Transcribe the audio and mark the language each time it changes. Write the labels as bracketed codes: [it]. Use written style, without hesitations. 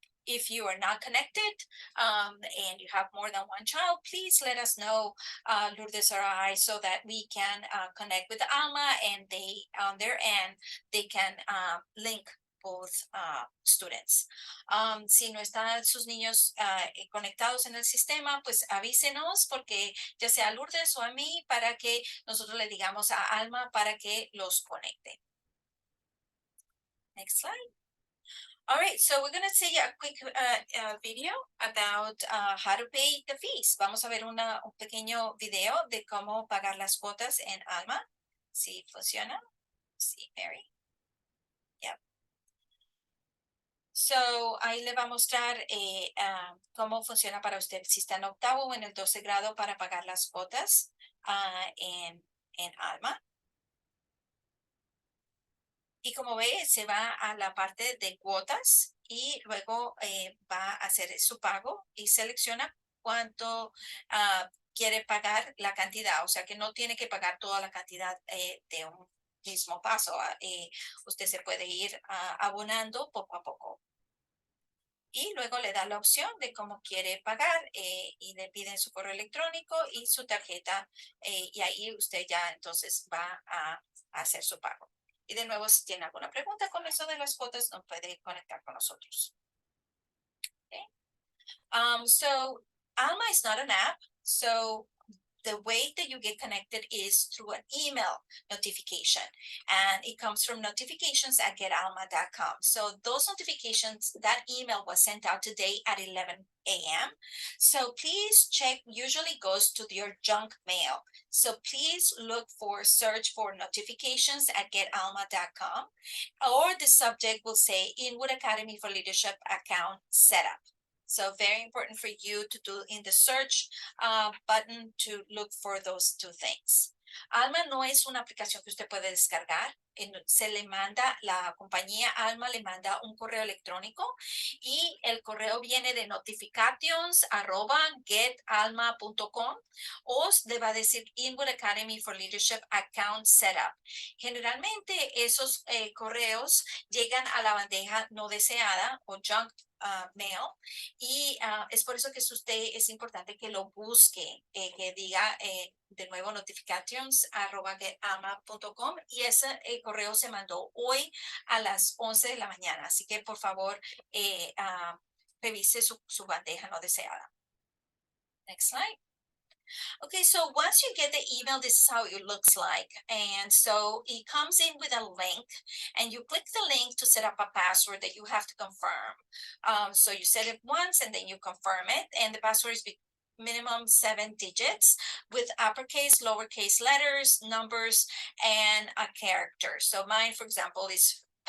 [en] If you are not connected and you have more than one child, please let us know, Lourdes or I, so that we can connect with Alma and they, on their end, they can link both students. [es] Si no están sus niños conectados en el sistema, pues avísenos porque ya sea a Lourdes o a mí para que nosotros le digamos a Alma para que los conecte. [en] Next slide. All right, so we're going to see a quick video about how to pay the fees. [es] Vamos a ver un pequeño video de cómo pagar las cuotas en Alma. Si funciona. Sí, Mary. Yep. So, ahí le va a mostrar cómo funciona para usted si está en octavo o en el 12 grado para pagar las cuotas en Alma. Y como ve, se va a la parte de cuotas y luego va a hacer su pago y selecciona cuánto quiere pagar la cantidad. O sea que no tiene que pagar toda la cantidad de un mismo paso. Usted se puede ir abonando poco a poco. Y luego le da la opción de cómo quiere pagar y le piden su correo electrónico y su tarjeta y ahí usted ya entonces va a hacer su pago. Y de nuevo, si tiene alguna pregunta con eso de las cuotas, nos puede conectar con nosotros. [en] Okay. So Alma is not an app. So the way that you get connected is through an email notification. And it comes from notifications@getalma.com. So those notifications, that email was sent out today at 11 a.m. So please check, usually goes to your junk mail. So please search for notifications@getalma.com, or the subject will say Inwood Academy for Leadership account setup. So very important for you to do in the search button to look for those 2 things. [es] Alma no es una aplicación que usted puede descargar. Se le manda, la compañía Alma le manda un correo electrónico y el correo viene de notifications@getalma.com o le va a decir Inwood Academy for Leadership account setup. Generalmente esos correos llegan a la bandeja no deseada o junk mail y es por eso que es importante que lo busque, que diga de nuevo notifications@getalma.com y ese correo se mandó hoy a las 11 de la mañana, así que por favor revise su bandeja no deseada. [en] Next slide. Okay, so once you get the email, this is how it looks like. And so it comes in with a link and you click the link to set up a password that you have to confirm. So you set it once and then you confirm it, and the password is minimum 7 digits with uppercase, lowercase letters, numbers, and a character. So mine, for example, is